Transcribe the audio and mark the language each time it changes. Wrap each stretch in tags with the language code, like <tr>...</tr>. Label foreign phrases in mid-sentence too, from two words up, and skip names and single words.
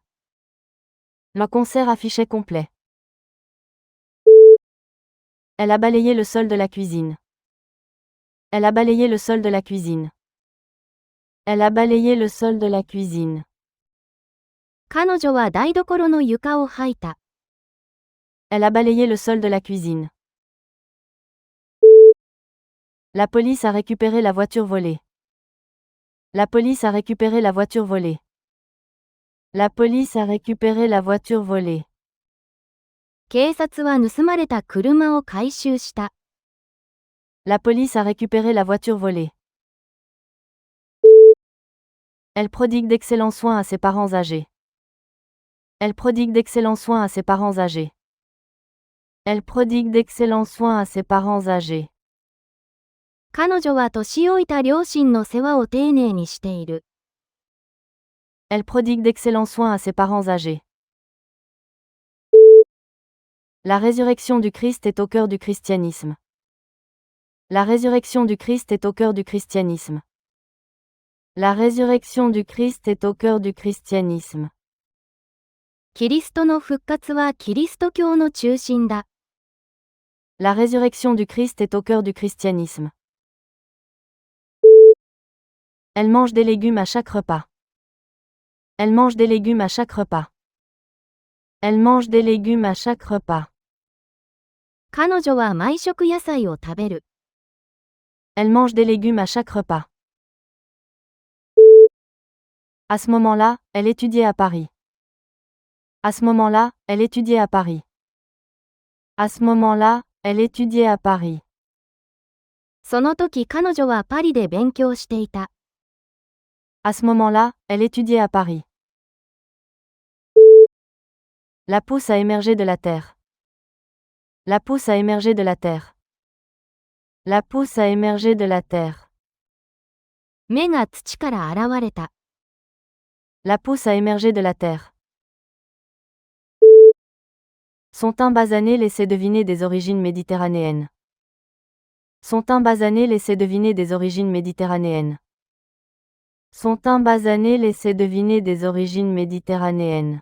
<fr>Le concert affichait complet. Elle a balayé le sol de la cuisine. Elle a balayé le sol de la cuisine. Elle a balayé le sol de la cuisine.</fr> <ja>彼女は台所の床を掃いた。</ja> <fr>Elle a balayé le sol de la cuisine. La police a récupéré la voiture volée. La police a récupéré la voiture volée. La police a récupéré la voiture volée.</fr> <ja>警察は盗まれた車を回収した。</ja> <fr>La police a récupéré la voiture volée. Elle prodigue d'excellents soins à ses parents âgés. Elle prodigue d'excellents soins à ses parents âgés. Elle prodigue d'excellents soins à ses parents âgés.</fr> <ja>彼女は年老いた両親の世話を丁寧にしている。</ja> <fr>Elle prodigue d'excellents soins à ses parents âgés. La résurrection du Christ est au cœur du christianisme. La résurrection du Christ est au cœur du christianisme. La résurrection du Christ est au cœur du christianisme.</fr> <ja>キリストの復活はキリスト教の中心だ。</ja> <fr>La résurrection du Christ est au cœur du christianisme. Elle mange des légumes à chaque repas. Elle mange des légumes à chaque repas. Elle mange des légumes à chaque repas.</fr> <ja>彼女は毎食野菜を食べる。</ja> <fr>Elle mange des légumes à chaque repas. À ce moment-là, elle étudiait à Paris. À ce moment-là, elle étudiait à Paris. À ce moment-là, elle étudiait à Paris.</fr> <ja>その時彼女はパリで勉強していた。</ja> <fr>À ce moment-là, elle étudiait à Paris. La pousse a émergé de la terre. La pousse a émergé de la terre. La pousse a émergé de la terre.</fr> <ja>芽が土から現れた。</ja> <fr>La pousse a émergé de la terre. Son teint basané laissait deviner des origines méditerranéennes. Son teint basané laissait deviner des origines méditerranéennes. Son teint basané laissait deviner des origines méditerranéennes.</fr>